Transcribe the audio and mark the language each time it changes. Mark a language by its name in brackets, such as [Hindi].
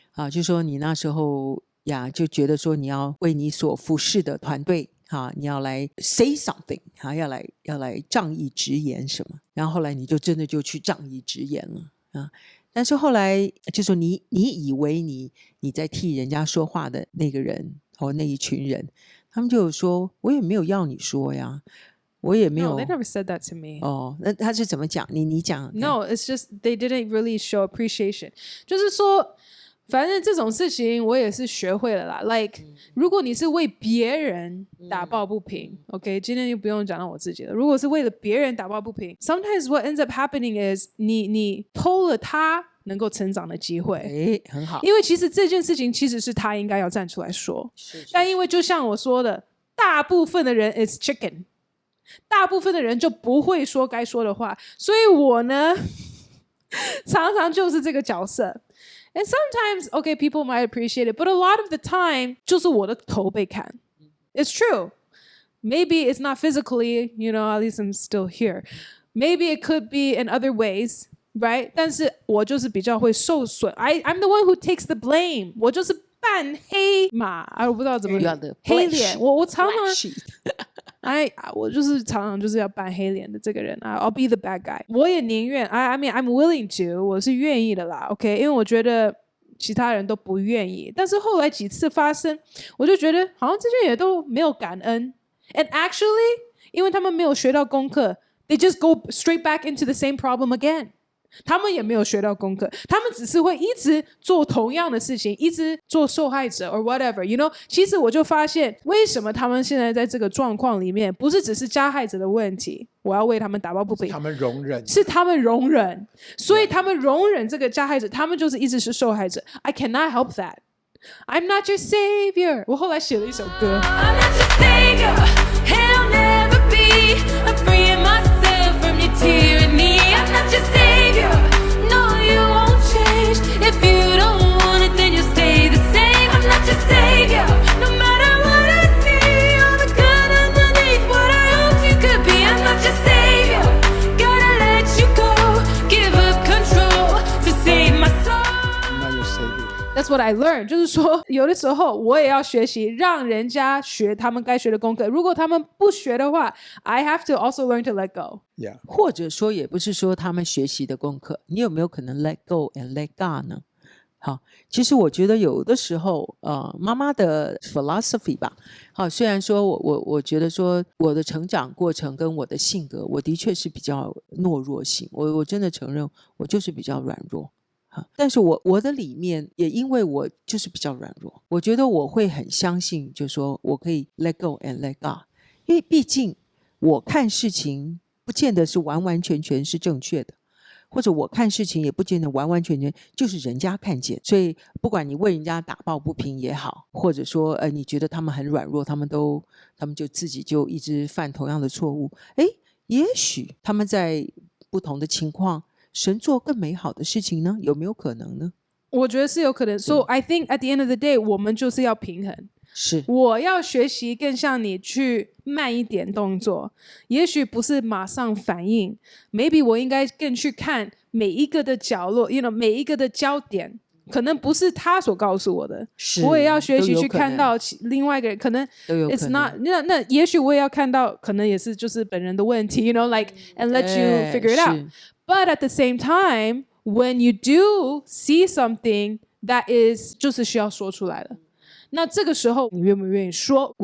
[Chinese] 就说你那时候呀就觉得说你要为你所服侍的团队你要来 say something 要来仗义直言什么，然后后来你就真的就去仗义直言了但是后来就说你以为你在替人家说话的那个人那一群人，他们就有说我也没有要你说呀，我也没有。 [English] No, they never said that to me. [Chinese] 那他是怎么讲？你讲。 [English] No, it's just they didn't really show appreciation. [Chinese] 就是说反正这种事情我也是学会了啦 like 如果你是为别人打抱不平OK 今天就不用讲到我自己了，如果是为了别人打抱不平 [English] sometimes what ends up happening is [Chinese] 你偷了他能够成长的机会很好，因为其实这件事情其实是他应该要站出来说，但因为就像我说的大部分的人 [English] is chicken， [Chinese] 大部分的人就不会说该说的话，所以我呢常常就是这个角色。 [English] And sometimes, okay, people might appreciate it, but a lot of the time, [Chinese] 就是我的头被砍。 [English] It's true. Maybe it's not physically, you know, at least I'm still here. Maybe it could be in other ways, right? [Chinese] 但是我就是比较会受损。 [English] I'm the one who takes the blame. [Chinese] 我就是扮黑马，我不知道怎么黑脸。我常常我就是常常就是要扮黑脸的这个人 [English] I'll be the bad guy。 [Chinese] 我也宁愿 [English] I mean I'm willing to， [Chinese] 我是愿意的啦 OK， 因为我觉得其他人都不愿意，但是后来几次发生我就觉得好像这些也都没有感恩 and actually 因为他们没有学到功课 [English] they just go straight back into the same problem again， [Chinese] 他们也没有学到功课，他们只是会一直做同样的事情，一直做受害者 [English] or whatever you know。 [Chinese] 其实我就发现为什么他们现在在这个状况里面不是只是加害者的问题，我要为他们打抱不平，他们容忍，是他们容忍，所以他们容忍这个加害者，他们就是一直是受害者。 [English] I cannot help that， I'm not your savior。 [Chinese] 我后来写了一首歌 [English] I'm not your savior, I'll never be. I'm freeing myself from your tyranny. I'm not your savior, no you won't change. If you don't want it then you'll stay the same. I'm not your savior, no matter what I see, all the good underneath what I hoped you could be. I'm not your savior, gotta let you go, give up control to save my soul. I'm not your savior. That's what I learned， [Chinese] 就是说有的时候我也要学习让人家学他们该学的功课，如果他们不学的话 [English] I have to also learn to let go。 Yeah. [Chinese] 或者说也不是说他们学习的功课，你有没有可能 [English] let go and let God [Chinese] 呢？好，其实我觉得有的时候妈妈的 philosophy 吧，好，虽然说我觉得说我的成长过程跟我的性格，我的确是比较懦弱性，我真的承认我就是比较软弱，但是我的里面也因为我就是比较软弱，我觉得我会很相信，就是说我可以 [English] let go and let God， [Chinese] 因为毕竟我看事情不见得是完完全全是正确的，或者我看事情也不见得完完全全就是人家看见，所以不管你为人家打抱不平也好，或者说你觉得他们很软弱，他们就自己就一直犯同样的错误，也许他们在不同的情况神做更美好的事情呢？有没有可能呢？我觉得是有可能。 [English] So I think at the end of the day [Chinese] 我们就是要平衡，是我要学习更像你去慢一点动作，也许不是马上反应， maybe 我应该更去看每一个的角落 you know 每一个的焦点，可能不是他所告诉我的，我也要学习去看到另外一个人，可能 it's not 那也许我也要看到，可能也是就是本人的问题 [English] you know like and let you figure it out but at the same time when you do see something that is [Chinese] 就是需要说出来了，那这个时候你愿不愿意说？